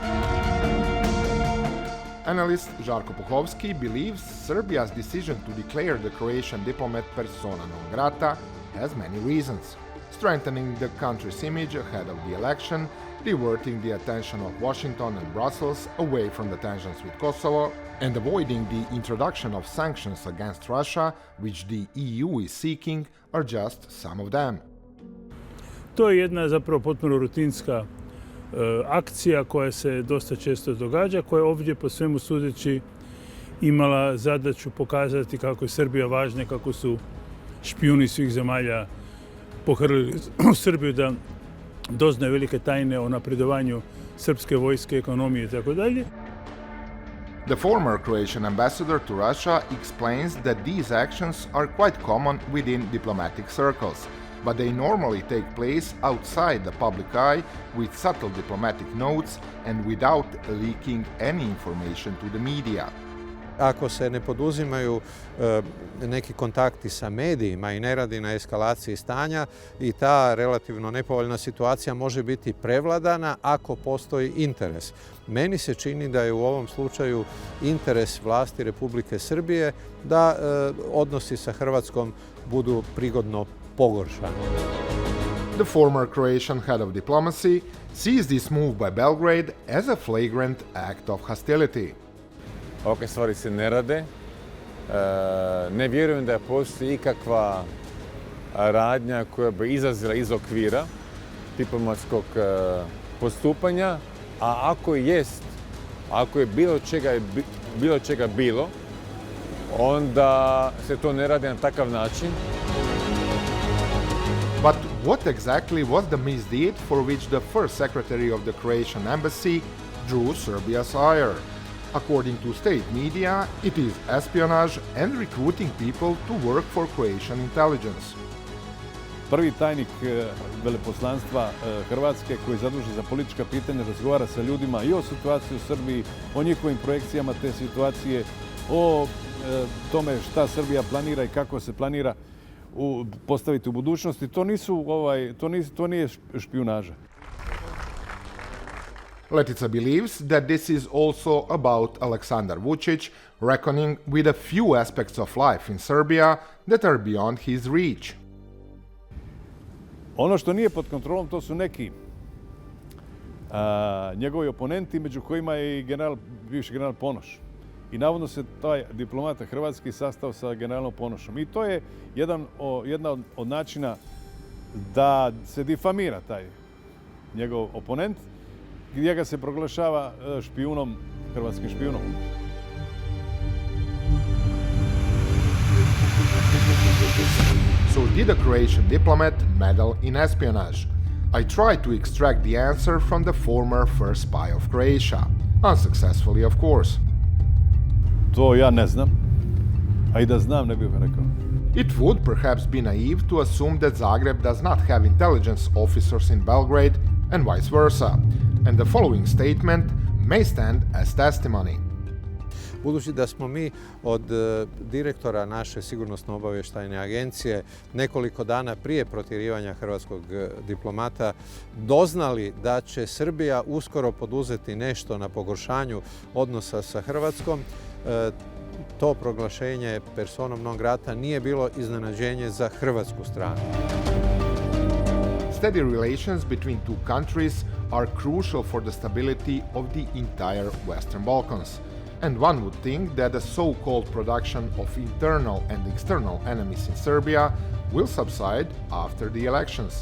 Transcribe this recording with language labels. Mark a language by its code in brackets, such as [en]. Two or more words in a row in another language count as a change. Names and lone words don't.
[en] Analyst Žarko Puhovski believes Serbia's decision to declare the Croatian diplomat persona non grata has many reasons: strengthening the country's image ahead of the election, diverting the attention of Washington and Brussels away from the tensions with Kosovo, and avoiding the introduction of sanctions against Russia, which the EU is seeking, are just some of them. [hr] To je jedna zapravo potpuno rutinska akcija koja se dosta često događa, koja je ovdje po svemu sudeći imala zadaću pokazati kako je Srbija važna, kako su špijuni svih zemalja pohrlili u Srbiju da doznaju velike tajne o napredovanju srpske vojske, ekonomije itd. [en] The former Croatian ambassador to Russia explains that these actions are quite common within diplomatic circles, but they normally take place outside the public eye with subtle diplomatic notes and without leaking any information to the media. [hr] Ako se ne poduzimaju neki kontakti sa medijima i ne radi na eskalaciji stanja, i ta relativno nepovoljna situacija može biti prevladana ako postoji interes. Meni se čini da je u ovom slučaju interes vlasti Republike Srbije da odnosi sa Hrvatskom budu prigodno pogoršani. [en] The former Croatian head of diplomacy sees this move by Belgrade as a flagrant act of hostility. [hr] Ovakve stvari se ne rade. Ne vjerujem da postoji ikakva radnja koja bi izlazila iz okvira diplomatskog postupanja, a ako jest, ako je bilo čega bilo, onda se to ne radi na takav način. [en] But what exactly was the misdeed for which the first secretary of the Croatian embassy drew Serbia's ire? According to state media, it is espionage and recruiting people to work for Croatian intelligence. [hr] prvi tajnik veleposlanstva Hrvatske koji je zadužen za politička pitanja razgovara sa ljudima i o situaciji u Srbiji, o njihovim projekcijama te situacije, o tome šta Srbija planira i kako se planira postaviti u budućnosti. To nije špijunaža. [en] Letica believes that this is also about Aleksandar Vučić reckoning with a few aspects of life in Serbia that are beyond his reach. [hr] Ono što nije pod kontrolom, to su neki njegovi oponenti, među kojima je i bivši general Ponoš. I navodno se taj diplomata hrvatski sastao sa generalom Ponošom. I to je jedna od načina da se difamira taj njegov oponent, gdje ga se proglašava špijunom, hrvatskim špijunom. [en] So did a Croatian diplomat meddle in espionage? I tried to extract the answer from the former first spy of Croatia. Unsuccessfully, of course. [hr] To ja ne znam, a i da znam ne bih rekao. [en] It would perhaps be naive to assume that Zagreb does not have intelligence officers in Belgrade and vice versa, and the following statement may stand as testimony. [hr] Budući da smo mi od direktora naše sigurnosno-obavještajne agencije nekoliko dana prije protjerivanja hrvatskog diplomata doznali da će Srbija uskoro poduzeti nešto na pogoršanju odnosa sa Hrvatskom, to proglašenje personom non grata nije bilo iznenađenje za hrvatsku stranu. [en] Steady relations between two countries are crucial for the stability of the entire Western Balkans. And one would think that the so-called production of internal and external enemies in Serbia will subside after the elections.